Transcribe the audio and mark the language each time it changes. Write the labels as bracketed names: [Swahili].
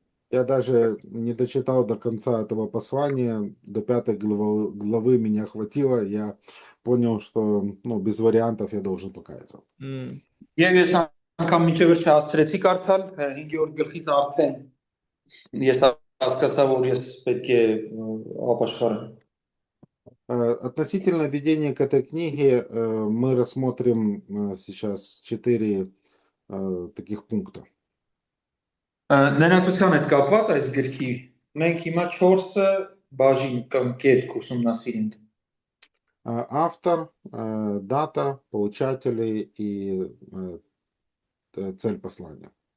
[Russian] Я даже не дочитал до конца этого послания, до 5 главы меня хватило, я понял, что без вариантов я должен покаяться. [Armenian] Եվ ես անգամ մինչև վերջ հասցրեցի կարդալ 5-րդ գլխից արդեն ես հասկացա, որ ես պետք է ապաշխարեմ։ [Russian] Относительно введения к этой книге мы рассмотрим сейчас 4 таких пункта. [Armenian] Ներածության հետ կապված այս գրքի մենք հիմա 4 բաժին կամ կետ կուսումնասիրենք։ [Russian] Автор, дата, получатели и цель послания.